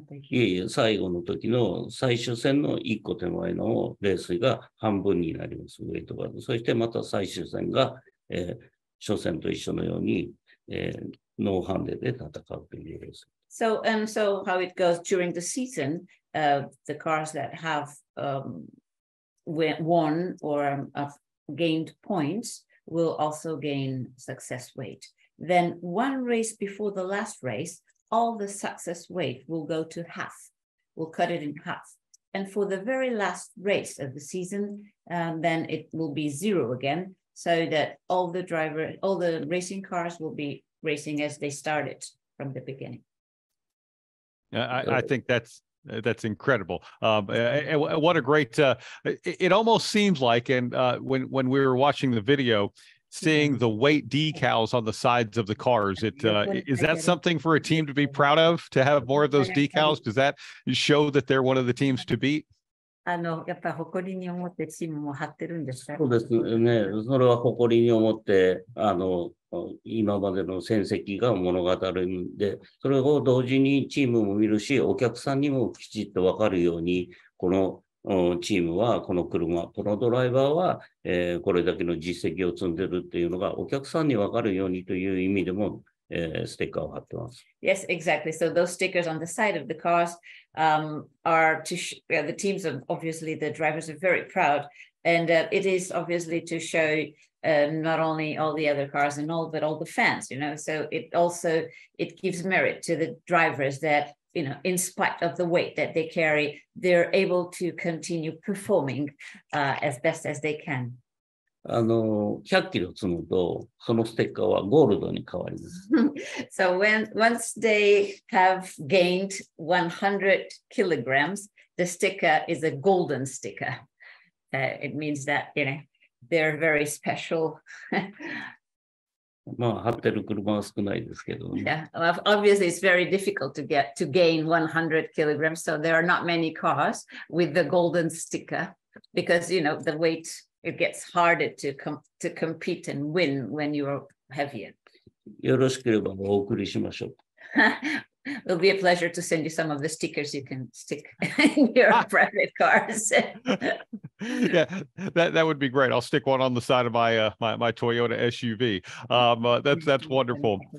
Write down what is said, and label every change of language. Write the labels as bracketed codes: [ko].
[ja] いえ、最後の時の最終戦の1個手前のレースが半分になります、ウェイトが。そしてまた最終戦が、初戦と一緒のように、ノーハンデで戦うというレース。 [en] So how it goes during the season, the cars that have won or gained points will also gain success weight. Then one race before the last race, all the success weight will go to half. We'll cut it in half. And for the very last race of the season, then it will be 0 again, so that all the racing cars will be racing as they started from the beginning. I think that's incredible. What a great, it almost seems like, and when we were watching the video, seeing the weight decals on the sides of the cars, is that something for a team to be proud of, to have more of those decals? Does that show that they're one of the teams to beat? [ja] やっぱり誇りに思ってチームも張ってるんですか？そうですね。それは誇りに思って、今までの戦績が物語るんで、それを同時にチームも見るし、お客さんにもきちっと分かるように、このチームは、この車、このドライバーは、これだけの実績を積んでるっていうのが、お客さんに分かるようにという意味でも、ステッカーを貼ってます。 [en] Yes, exactly. So those stickers on the side of the cars are to the teams of obviously the drivers are very proud, and it is obviously to show not only all the other cars and all, but all the fans. So it gives merit to the drivers that in spite of the weight that they carry, they're able to continue performing as best as they can. [ja] 100キロ積むと、そのステッカーはゴールドに変わります。 [en] So once they have gained 100 kilograms, the sticker is a golden sticker. It means that, they're very special. [ja] まあ、貼ってる車は少ないですけどね。 [en] Yeah, obviously it's very difficult to gain 100 kilograms. So there are not many cars with the golden sticker because, the weight, it gets harder to compete and win when you are heavier. [ja] よろしければお送りしましょう。 [en] It'll be a pleasure to send you some of the stickers you can stick in your private cars. Yeah, that would be great. I'll stick one on the side of my my Toyota SUV. That's wonderful.